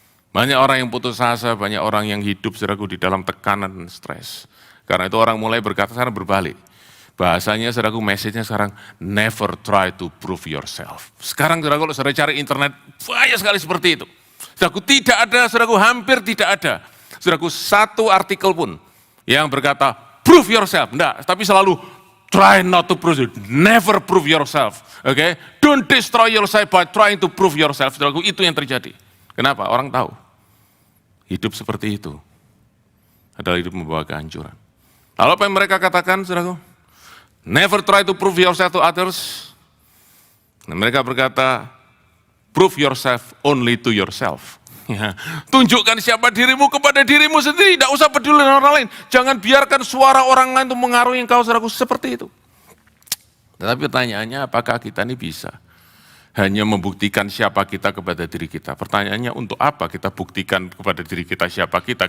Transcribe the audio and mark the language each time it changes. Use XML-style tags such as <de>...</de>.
<id>Banyak orang yang putus asa, banyak orang yang hidup, saudaraku, di dalam tekanan dan stres. Karena itu orang mulai berkata, sekarang berbalik. Bahasanya, saudaraku, message-nya sekarang,</id> <en>never try to prove yourself.</en> <id>Sekarang, saudaraku, kalau saudara cari internet, banyak sekali seperti itu. Saudaraku, tidak ada, saudaraku, hampir tidak ada. Saudaraku, satu artikel pun yang berkata,</id> <en>prove yourself.</en> <id>Enggak, tapi selalu,</id> <en>try not to prove it. Never prove yourself. Okay? Don't destroy yourself by trying to prove yourself.</en> <id>Saudaraku, itu yang terjadi. Kenapa? Orang tahu. Hidup seperti itu adalah hidup membawa kehancuran. Lalu apa yang mereka katakan, saudaraku?</id> <en>Never try to prove yourself to others.</en> <id>Dan mereka berkata,</id> <en>prove yourself only to yourself.</en> <id>Ya, tunjukkan siapa dirimu kepada dirimu sendiri, tidak usah peduli dengan orang lain. Jangan biarkan suara orang lain untuk mengaruhi engkau, saudaraku, seperti itu. Tetapi pertanyaannya, apakah kita ini bisa hanya membuktikan siapa kita kepada diri kita? Pertanyaannya, untuk apa kita buktikan kepada diri kita siapa kita?</id>